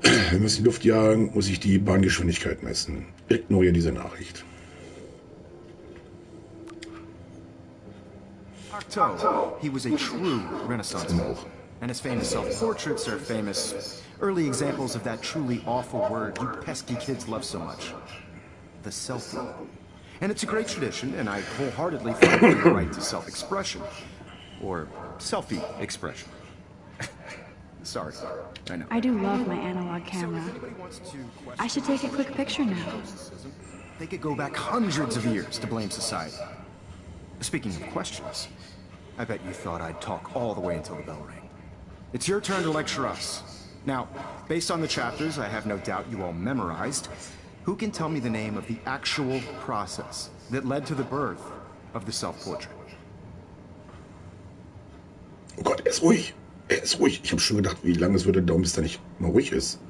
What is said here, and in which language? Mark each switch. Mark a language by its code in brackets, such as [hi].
[de] Wir müssen in die Luft jagen, muss ich die Bahngeschwindigkeit messen. Ignoriere diese Nachricht. [en] Cocteau, he was a true Renaissance man. And his famous self-portraits are famous early examples of that truly awful word you pesky kids love so much. The selfie. And it's a great tradition, and I wholeheartedly fight for the right to self-expression. Or selfie expression. Sorry, I know. I do love my analog camera. I should take a quick picture now. They could go back hundreds of years to blame society. Speaking of questions, I bet you thought I'd talk all the way until the bell rang. It's your turn to lecture us. Now, based on the chapters I have no doubt you all memorized, who can tell me the name of the actual process that led to the birth of the self-portrait? [de] Oh Gott, er ist ruhig. Er ist ruhig. Ich habe schon gedacht, wie lange es würde dauern, bis er nicht mal ruhig ist.